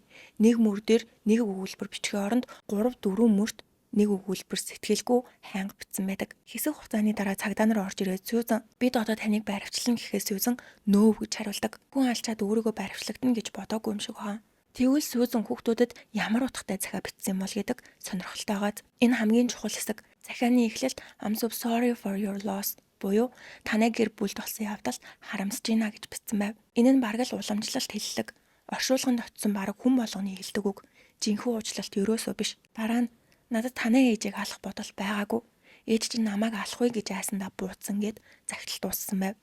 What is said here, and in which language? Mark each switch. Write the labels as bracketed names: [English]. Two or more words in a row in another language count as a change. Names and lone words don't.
[Mongolian] Нэг мөр дээр нэг өгүүлбэр бичгийн оронд 3-4 мөрт нэг өгүүлбэр сэтгэлгүй ханга бичсэн байдаг. Хэсэг хугацааны дараа цагдаа нар орж ирээд Сьюзен бид одоо таныг баривчлан гэхээс Сьюзен нөө гэж хариулдаг. Хүн алчаад өөрийгөө баривчлагдана гэж бодоогүй юм шиг хаан. Тэгвэл Сьюзен хүүхдүүдэд ямар утгатай захиа бичсэн юм бол гэдэг сонирхолтойгоод энэ хамгийн чухал хэсэг. Захианы эхлэлд [English] I'm so sorry for your loss [Mongolian] буюу танай гэр бүлд болсон явдал харамсаж байна гэж бичсэн байв. Энэ нь бараг л уламжлалт хэллэг. Оршуулганд очсон бараг хүн болгоны хэлдэг үг. Жинхэнэ уучлалт ерөөсөө биш. Дараа нь надад танай ээжийг алах бодол байгаагүй. Ээж чинь намайг алахгүй гэж айсандаа буутсан гэд захидал дууссан байв.